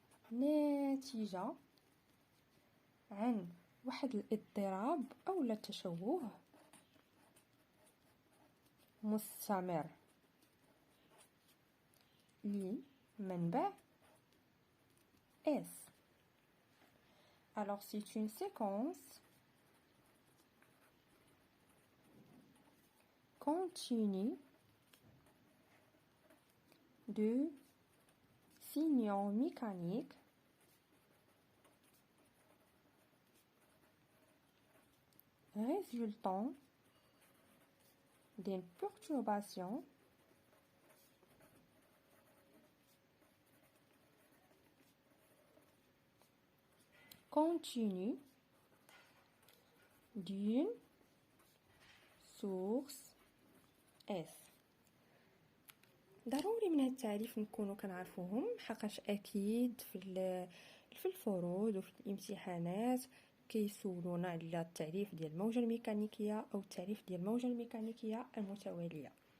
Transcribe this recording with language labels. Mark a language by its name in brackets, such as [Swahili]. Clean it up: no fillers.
[Arabic] ناتجة عن واحد الاضطراب أو التشوه مستمر لمنبع S. [French] Alors c'est une séquence continue de signaux mécaniques résultant d'une perturbation continue d'une source S. [Arabic] ضروري من هاد التعريف نكونوا كنعرفوهم، حقاش اكيد في الفروض وفي الامتحانات كيسولونا على التعريف ديال الموجة الميكانيكية او التعريف ديال الموجة الميكانيكية المتوالية.